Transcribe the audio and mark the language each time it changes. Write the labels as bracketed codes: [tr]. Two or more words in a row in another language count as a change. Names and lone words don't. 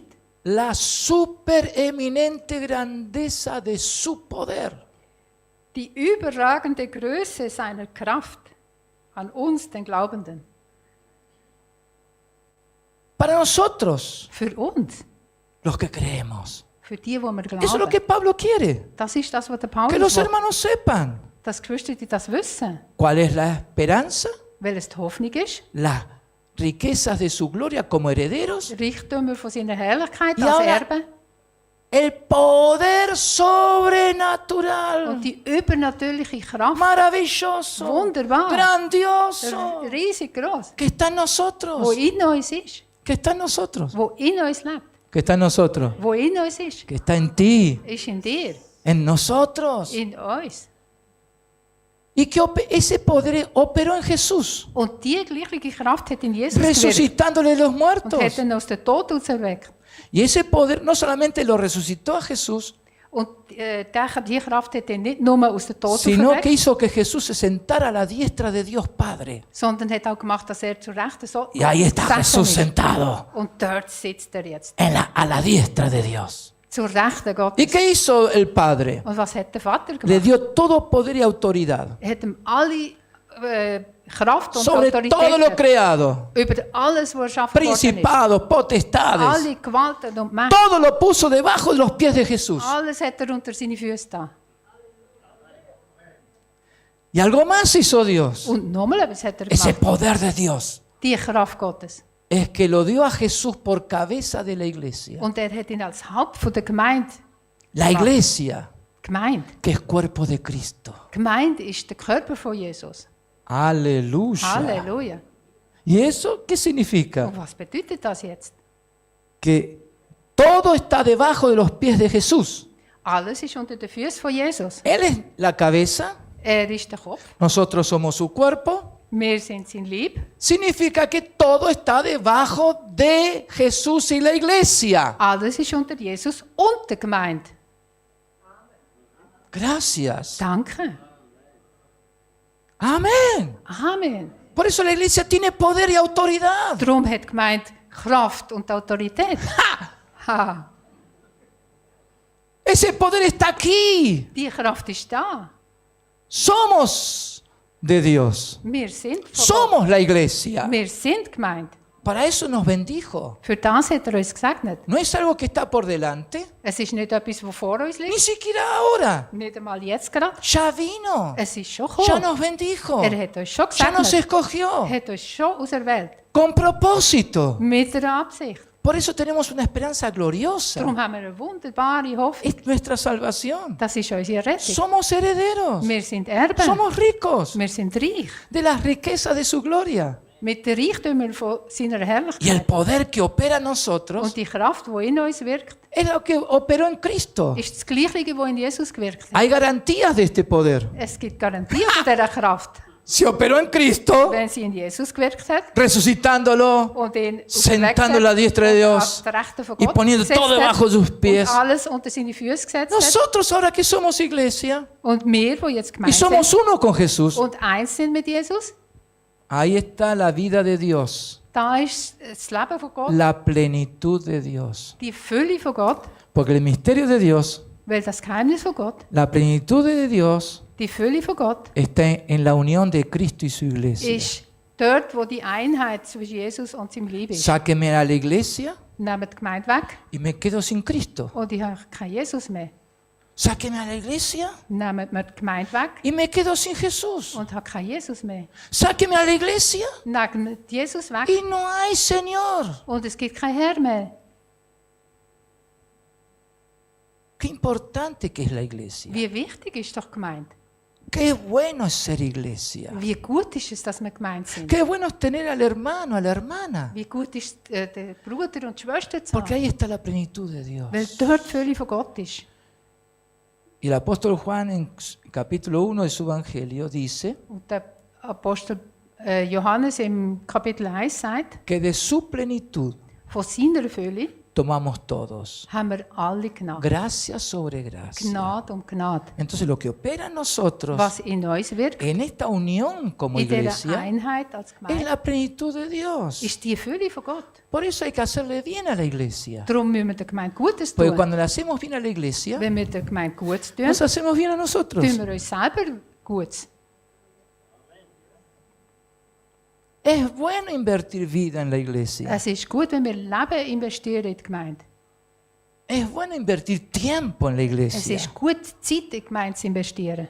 [es] la supereminente grandeza de su poder. [de] Die überragende Größe seiner Kraft an uns, den Glaubenden. [es] Para nosotros, [de] Für uns, [es] los que creemos. [de] für die, wo wir [es] Eso es lo [de] glauben. [es] que Pablo quiere, [de] Das ist das, was der [es] que [de] Paulus [es] los [de] will. [es] hermanos sepan [de] Dass die Geschwister die das wissen. [es] cuál es la esperanza, [de] Weil es die Hoffnung ist, [es] las riquezas de su gloria como herederos, [de] Reichtümer von seiner Herrlichkeit [es] Y [de] als [es] ahora- [de] Erbe [es] el poder sobrenatural, [de] und die übernatürliche Kraft, [es] maravilloso, [de] Wunderbar. [es] grandioso, [de] riesig groß, [es] que está en [de] wo [es] nosotros, [de] in uns ist, [es] que está en nosotros. [de] wo in uns lebt. [es] que está en nosotros, [de] wo in uns ist, [es] que está en ti, [de] ist in dir, [es] en nosotros. [de] in uns. [es] Y que ese poder operó en Jesús, [de] Und die gleiche Kraft hat in Jesus gewirkt [es] resucitándole de los [de] und [es] muertos. [de] hat ihn aus dem Tod auferweckt. [es] Y ese poder no solamente lo resucitó a Jesús, [de] Und die Kraft hat ihn nicht nur aus dem Tod [es] sino que [de] auferweckt, [es] hizo que Jesús se sentara a la diestra de Dios Padre. [de] sondern hat auch gemacht, dass zur Rechten so [es] Y ahí está [de] gesessen [es] Jesús [de] ist. [es] sentado [de] Und dort sitzt jetzt, [es] a la diestra de Dios. [de] zur Rechten [es] ¿Y [de] Gottes. [es] qué hizo el Padre? [de] Und was hat der Vater [es] Le [de] gemacht? [es] dio todo poder y autoridad [de] Er hat ihm alle Kraft und [es] sobre todo lo [de] Autorität [es] creado, [de] über alles, was erschaffen worden ist. [es] principados, potestades. [de] Alle Gewalten und Mächte, [es] Todo lo puso debajo de los pies de Jesús. [de] alles hat unter seine Füße da. [es] Y algo más hizo Dios. [de] Und nochmal etwas hat [es] Ese [de] gemacht. [es] poder de Dios [de] Die Kraft Gottes. [es] es que lo dio a Jesús por cabeza de la iglesia. [de] Und er hat ihn als Haupt von der Gemeinde. [es] La iglesia, [de] Gemeinde. [es] que es cuerpo de Cristo. [de] Gemeinde ist der Körper von Jesus. [es] Aleluya. [de] Halleluja. [es] ¿Y eso qué significa? [de] Und was bedeutet das jetzt? [es] Que todo está debajo de los pies de Jesús. [de] Alles ist unter den Füßen von Jesus. [es] Él es la cabeza, [de] Er ist der Kopf. [es] nosotros somos su cuerpo. [de] Wir sind sein Leib. [es] Significa que todo está debajo de Jesús y la iglesia. [de] Alles ist unter Jesus und der Gemeinde. [es] Gracias. [de] Danke. [es] Amén. [de] Amen. [es] Por eso la iglesia tiene poder y autoridad. [de] Darum hat die Gemeinde Kraft und Autorität. Ha. [es] Ese poder está aquí. [de] Die Kraft ist da. [es] Somos de Dios. [de] Wir sind von Gott. [es] Somos la iglesia. [de] Wir sind Gemeinde. [es] Para eso nos bendijo. [de] Für das hat uns gesegnet. [es] No es algo que está por delante, [de] Es ist nicht etwas, was vor uns [es] ni [de] liegt. [es] siquiera ahora. [de] Nicht einmal jetzt gerade. [es] Ya vino. [de] Es ist schon [es] Ya [de] gekommen. [es] nos bendijo. [de] Er hat uns schon [es] Ya nos [de] gesegnet. [es] escogió. [de] Er hat uns schon auserwählt. [es] Con propósito. [de] Mit einer Absicht. [es] Por eso tenemos una esperanza gloriosa. [de] Darum haben wir eine wunderbare Hoffnung. [es] Es nuestra salvación. [de] Das ist unsere Rettung. [es] Somos herederos. [de] Wir sind Erben. [es] Somos ricos [de] Wir sind reich. [es] de las riquezas de su gloria. [de] Mit den Reichtümern von seiner [es] Y el [de] Herrlichkeit. [es] poder que opera en nosotros [de] Und die Kraft, die in uns wirkt, [es] es lo que operó en Cristo. [de] ist das Gleiche, was in Jesus gewirkt hat. [es] Hay garantías de este poder. [de] Es gibt Garantien von dieser Kraft. [es] Se operó en Cristo, [de] Wenn sie in Jesus gewirkt hat [es] resucitándolo [de] und ihn [es] Sentando a la diestra de Dios y poniendo todo debajo de sus pies. [de] und alles unter seine Füße gesetzt hat. [es] Nosotros ahora que somos iglesia [de] Und wir, die jetzt [es] y [de] gemeint [es] somos [de] sind [es] uno con Jesús, [de] und eins sind mit Jesus, [es] ahí está la vida de Dios, [de] da ist das Leben von Gott, [es] la plenitud de Dios. [de] die Fülle von Gott, [es] Porque el misterio de Dios, [de] weil das Geheimnis von Gott, [es] la plenitud de Dios [de] die Fülle von Gott, [es] está en la unión de Cristo y su iglesia. [de] ist dort, wo die Einheit zwischen Jesus und seinem Liebe ist. [es] Sáqueme a la iglesia [de] Nehmt die Gemeinde weg [es] y me quedo sin Cristo. [de] und ich habe keinen Jesus mehr. [es] Sáqueme a la iglesia [de] Nehmt mir die Gemeinde weg [es] y me quedo sin Jesús. [de] und habe keinen Jesus mehr. [es] Sáqueme a la iglesia [de] Nehmt Jesus weg [es] y no hay Señor. [de] und es gibt keinen Herr mehr. [es] Qué importante que es la iglesia. [de] Wie wichtig ist doch Gemeinde? [es] Qué bueno es ser iglesia. [de] Wie gut ist es, dass wir gemeint sind? [es] Qué bueno es tener al hermano, a la hermana. [de] Wie gut ist der Bruder und die Schwester zu [es] Porque [de] haben? [es] ahí está la plenitud de Dios. [de] Weil dort die Fülle von Gott ist. [es] Y el apóstol Juan en capítulo 1 de su evangelio dice [de] Und der Apostel Johannes im Kapitel 1 sagt, [es] que de su plenitud [de] von seiner Fülle [es] tomamos todos. [de] haben wir alle Gnade. [es] Gracia sobre gracia. [de] Gnade um Gnade. [es] Entonces lo que opera en nosotros, [de] Was in uns wirkt, [es] en esta unión como [de] in dieser [es] iglesia, [de] Einheit als [es] es [de] Gemeinde, [es] la plenitud de Dios. [de] ist die Fülle von Gott. [es] Por eso hay que hacerle bien a la iglesia. [de] Darum müssen wir der Gemeinde Gutes [es] Porque [de] tun. [es] cuando le hacemos bien a la iglesia, [de] Wenn wir der Gemeinde Gutes tun, [es] nos hacemos bien a nosotros. [de] tun wir uns selber Gutes. [es] Es bueno invertir vida en la iglesia. [de] Es ist gut, wenn wir Leben investieren in die Gemeinde. [es] Es bueno invertir tiempo en la [de] Es [es] iglesia. [de] ist gut, Zeit in die Gemeinde zu investieren.